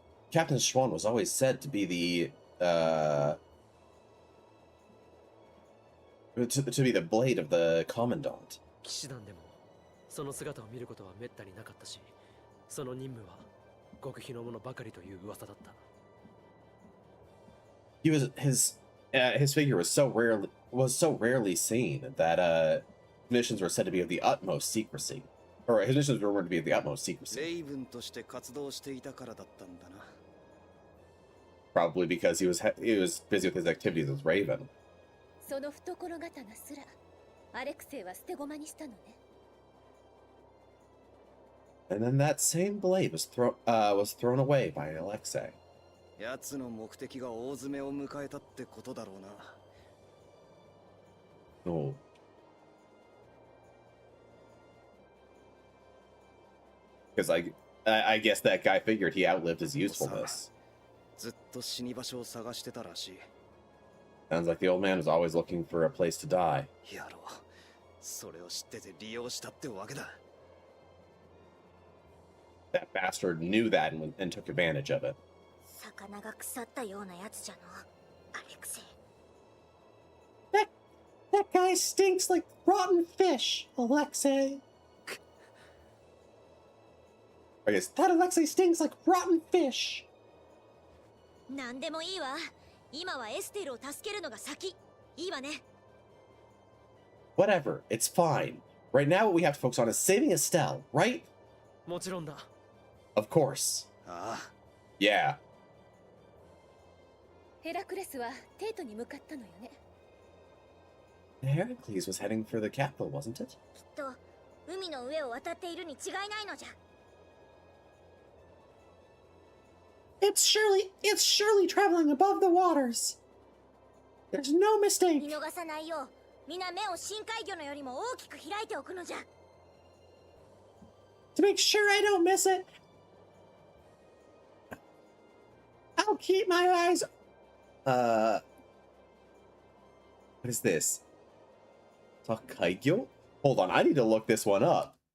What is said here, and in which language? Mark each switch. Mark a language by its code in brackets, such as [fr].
[en] Captain Schwan was always said to be the to be the blade of the commandant. [ja] 騎士団でもその姿を見ることはめったになかったし、その任務は極秘のものばかりという噂だった。 [en] His figure was so rarely seen that missions were said to be of the utmost secrecy, or his missions were rumored to be of the utmost secrecy. [ja] レイブンとして活動していたからだったんだな。 [en] Probably because he was busy with his activities as Raven. [ja] その懐刀すらアレクセイは捨て駒にしたのね。 [en] And then that same blade was thrown away by Alexei. [ja] 奴の目的が大詰めを迎えたってことだろうな。 [en] Oh. Because I guess that guy figured he outlived his usefulness. [ja] ずっと死に場所を探してたらしい。 [en] Sounds like the old man was always looking for a place to die. [ja] やろう。それを知ってて利用したってわけだ。 [en] That bastard knew that and took advantage of it. [ja] 魚が腐ったようなやつじゃの、アレクセイ。 [en] That guy stinks like rotten fish, Alexei. I guess that Alexei stinks like rotten fish. [ja] なんでもいいわ。今はエステルを助けるのが先。いいわね。 [en] Whatever, it's fine. Right now, what we have to focus on is saving Estelle, right? [ja] もちろんだ。 [en] Of course. [ja] ああ。 [en] Yeah. [ja] ヘラクレスはテートに向かったのよね。 [en] Heracles was heading for the capital, wasn't it? [ja] きっと海の上を渡っているに違いないのじゃ。 [en] It's surely traveling above the waters. There's no mistake. [ja] 見逃さないよう、皆目を深海魚のよりも大きく開いておくのじゃ。 [en] To make sure I don't miss it, I'll keep my eyes. What is this? Takaigyo? Hold on, I need to look this one up.